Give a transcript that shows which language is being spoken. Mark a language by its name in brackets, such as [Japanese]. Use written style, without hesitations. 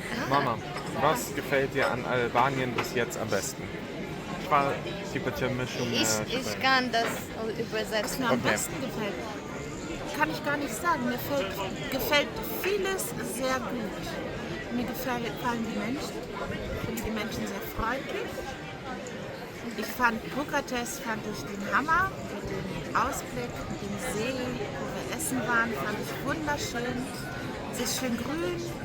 [German] Mama, was gefällt dir an Albanien bis jetzt am besten? [Albanian] Çfarë ti pëlqen më shumë? [German] Ich kann das übersetzen. Was mir am besten gefällt, kann ich gar nicht sagen. Mir gefällt vieles sehr gut. Mir gefallen die Menschen. Ich finde die Menschen sehr freundlich. Ich fand Bukarest den Hammer, mit dem Ausblick, mit dem See, wo wir essen waren, fand ich wunderschön. Es ist schön grün.